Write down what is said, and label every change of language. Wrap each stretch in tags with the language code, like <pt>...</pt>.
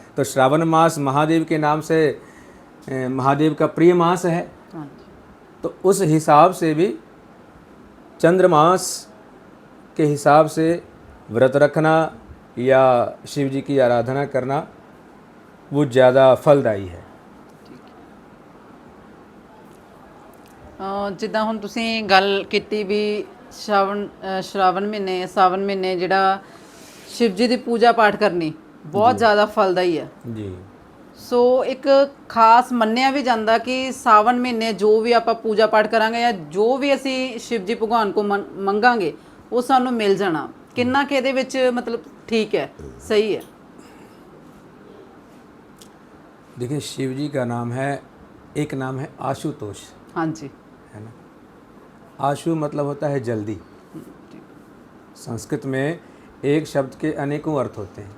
<hi>तो श्रावण मास महादेव के नाम से, महादेव का प्रिय मास है। हाँ जी। तो उस हिसाब से भी चंद्रमास के हिसाब से व्रत रखना या शिव जी की आराधना करना वो ज़्यादा फलदायी है।</hi> <pa>ਜਿੱਦਾਂ ਹੁਣ ਤੁਸੀਂ ਗੱਲ ਕੀਤੀ ਵੀ ਸ਼ਰਾਵਣ ਮਹੀਨੇ ਜਿਹੜਾ ਸ਼ਿਵ ਜੀ ਦੀ ਪੂਜਾ ਪਾਠ ਕਰਨੀ ਬਹੁਤ ਜ਼ਿਆਦਾ ਫਲਦਾਈ ਹੈ ਜੀ। ਸੋ ਇੱਕ ਖਾਸ ਮੰਨਿਆ ਵੀ ਜਾਂਦਾ ਕਿ ਸਾਵਣ ਮਹੀਨੇ ਜੋ ਵੀ ਆਪਾਂ ਪੂਜਾ ਪਾਠ ਕਰਾਂਗੇ ਜਾਂ ਜੋ ਵੀ ਅਸੀਂ ਸ਼ਿਵ ਜੀ ਭਗਵਾਨ ਕੋ ਮੰਗਾਂਗੇ ਉਹ ਸਾਨੂੰ ਮਿਲ ਜਾਣਾ। ਕਿੰਨਾ ਕਿ ਇਹਦੇ ਵਿੱਚ</pa> <hi>मतलब ठीक है, सही है? देखिए, शिव जी का नाम है, एक नाम है आशुतोष। हाँ जी। है ना। आशु मतलब होता है जल्दी। संस्कृत में एक शब्द के अनेकों अर्थ होते हैं।</hi>